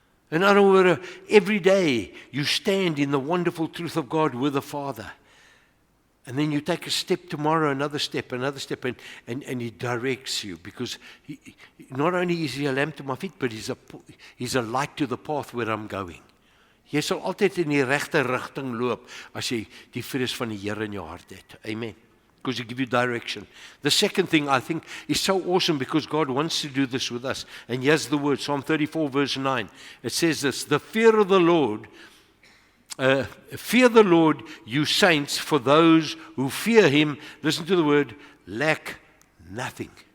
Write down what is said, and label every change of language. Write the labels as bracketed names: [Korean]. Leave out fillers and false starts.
[English] In other words, every day you stand in the wonderful truth of God with the Father. And then you take a step tomorrow, another step, and He directs you. Because not only is He a lamp to my feet, but He's a light to the path where I'm going. [Afrikaans] Jy sal altyd in die regte rigting loop as jy die vrees van die Here in jou hart het. [English] Amen. Because He gives you direction. The second thing I think is so awesome because God wants to do this with us. And here's the word, Psalm 34 verse 9. It says this, the fear of the Lord, fear the Lord, you saints, for those who fear Him, listen to the word, lack nothing.